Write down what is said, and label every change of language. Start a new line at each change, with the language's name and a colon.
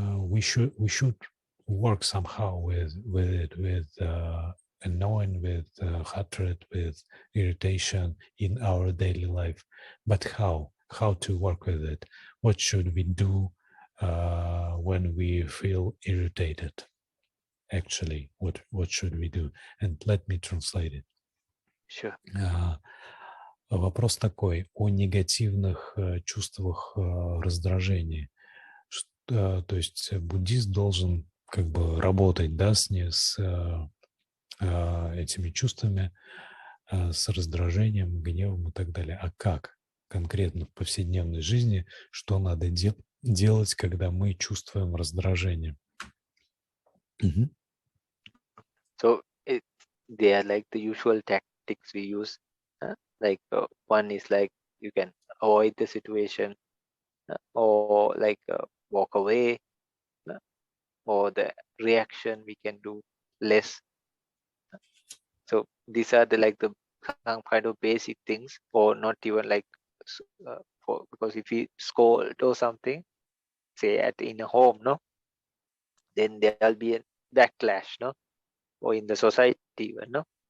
English: We should work somehow with it, with annoying, with hatred, with irritation in our daily life. But how to work with it? What should we do when we feel irritated? Actually, what should we do? And let me translate it. Sure.
Russian: Вопрос такой о негативных чувствах раздражения. То есть буддист должен как бы работать, да, с этими чувствами, с раздражением, гневом и так далее. А как конкретно в повседневной жизни, что надо делать, когда мы чувствуем раздражение?
English: So they are like the usual tactics we use. Like one is like you can avoid the situation or like walk away or the reaction we can do less. So these are the some kind of basic things, or not even because if we scold or something, say in a home, no, then there'll be a backlash, no, or in the society even, no.